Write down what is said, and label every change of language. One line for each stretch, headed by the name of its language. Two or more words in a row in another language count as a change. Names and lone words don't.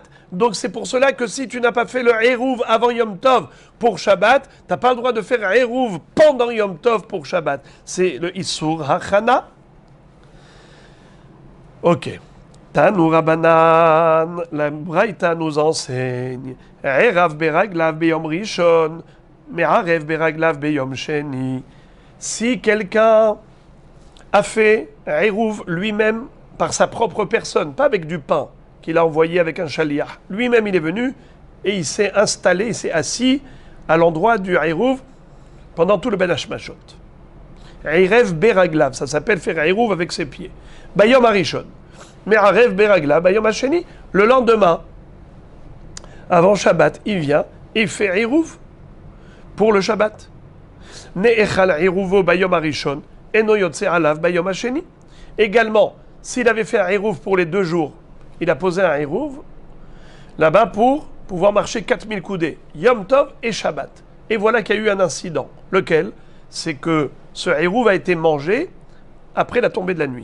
French: Donc c'est pour cela que si tu n'as pas fait le Eruv avant
Hebrew: יום טוב
French: pour Shabbat, tu n'as pas le droit de faire un Eruv pendant
Hebrew: יום טוב
French: pour Shabbat. C'est le
Hebrew: איסור הכנה.
French: Ok.
Hebrew: תנו רבנן,
French: la Braïta nous enseigne,
Hebrew: ערב ברגליו ביום ראשון, מערב ברגליו ביום שני.
French: Si quelqu'un a fait un Eruv lui-même par sa propre personne, pas avec du pain qu'il a envoyé avec un shaliach, lui-même il est venu et il s'est installé, il s'est assis à l'endroit du Eruv pendant tout le
Hebrew: בין השמשות. ערב ברגליו,
French: ça s'appelle faire un Eruv avec ses pieds.
Hebrew: ביום הראשון. Mais ערב ברגליו, ביום השני,
French: le lendemain, avant Shabbat, il vient et il fait Eruv pour le Shabbat.
Hebrew: נאכל עירובו ביום הראשון, אינו יוצא עליו ביום השני.
French: Également, s'il avait fait un Eruv pour les 2 jours, il a posé un Eruv là-bas pour pouvoir marcher 4000 coudées,
Hebrew: יום טוב
French: et Shabbat. Et voilà qu'il y a eu un incident. Lequel? C'est que ce Eruv a été mangé après la tombée de la nuit.